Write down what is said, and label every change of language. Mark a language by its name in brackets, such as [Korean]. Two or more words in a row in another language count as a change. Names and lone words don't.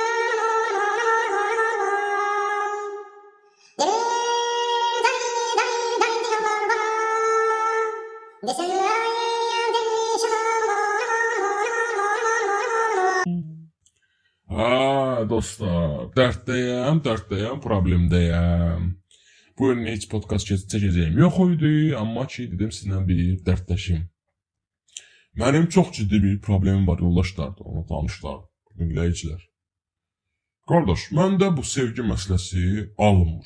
[Turkish] Deli, deli, deli, deli diyorlar bana. Desinler [Azerbaijani] Ha dostlar, dərddəyəm, problemdəyəm. Bu gün heç podcast çəkəcəyim yox idi, amma ki dedim sizlə bir dərdləşim. Mənim çox ciddi bir problemim var yoldaşlar, onu tanışlar, dinləyicilər. Qardaş, məndə bu sevgi məsələsi alınmır.